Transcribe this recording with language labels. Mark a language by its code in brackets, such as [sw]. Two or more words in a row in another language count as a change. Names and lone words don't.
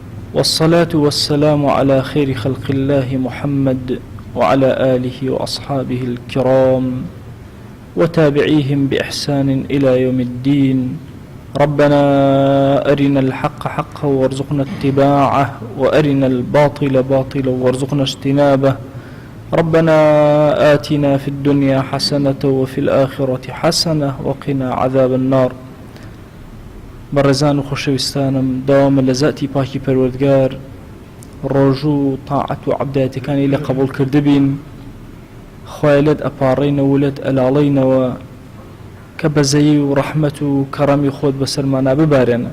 [ar] والصلاة والسلام على خير خلق الله محمد وعلى آله وأصحابه الكرام وتابعيهم بإحسان إلى يوم الدين. ربنا أرنا الحق حقا وارزقنا اتباعه وأرنا الباطل باطلا وارزقنا اجتنابه. ربنا آتنا في الدنيا حسنة وفي الآخرة حسنة وقنا عذاب النار. [ckb] بەڕێزان و خۆشەویستانم، داوامە لە زاتی پاکی پەروەردگار ڕۆژوو و تاعەت و عەبدایەتەکانی لە قبوڵ کردبین، خوای لێت ئەپاڕێینەوە و لێت ئەلاڵێینەوە کە بەزەیی و ڕەحمەت و کەڕەمی خۆت بەسەرمانە ببارێنە.